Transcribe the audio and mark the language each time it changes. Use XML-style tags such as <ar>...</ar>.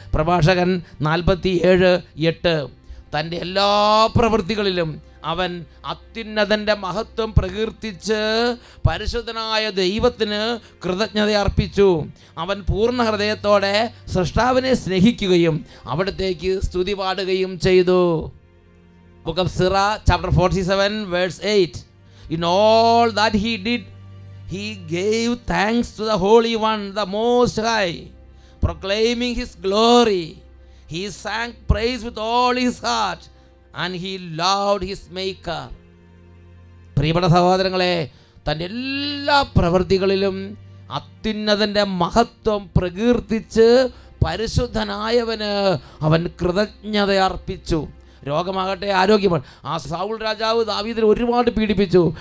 <ml>പ്രഭാഷകൻ 47:8. തൻ്റെ എല്ലാ പ്രവൃത്തികളിലും അവൻ അത്യുന്നതൻ്റെ മഹത്വം പ്രകീർത്തിച്ച് പരിശുദ്ധനായ ദൈവത്തിന് കൃതജ്ഞത അർപ്പിച്ചു. അവൻ പൂർണ്ണ ഹൃദയത്തോടെ സൃഷ്ടാവിനെ സ്നേഹിക്കുകയും അവിടത്തേക്ക് സ്തുതി പാടുകയും ചെയ്തു.</ml> <en>Book of Sira chapter 47:8. In all that he did, he gave thanks to the Holy One, the Most High, proclaiming his glory. He sang praise with all his heart and he loved his maker.</en> <ml>പ്രിയപ്പെട്ട സഹോദരങ്ങളെ, തൻ്റെ എല്ലാ പ്രവൃത്തികളിലും അത്യുന്നതൻ്റെ മഹത്വം പ്രകീർത്തിച്ച് പരിശുദ്ധനായവന് അവൻ കൃതജ്ഞത അർപ്പിച്ചു. രോഗമാകട്ടെ ആരോഗ്യമാണ്. ആ സൗൾ രാജാവ് ദാവീദിനെ ഒരുപാട് പീഡിപ്പിച്ചു.</ml>